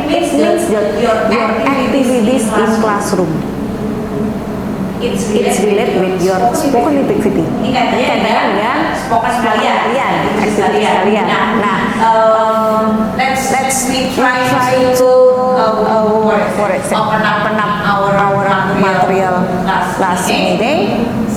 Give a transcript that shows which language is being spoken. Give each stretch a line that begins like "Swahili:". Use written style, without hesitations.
English: It means your activities in classroom. It's related with your spoken activity.
Indonesian: Ini kaitannya dengan spoken kalian, aktivitas kalian.
English: Nah, let's try to open up our material last meeting.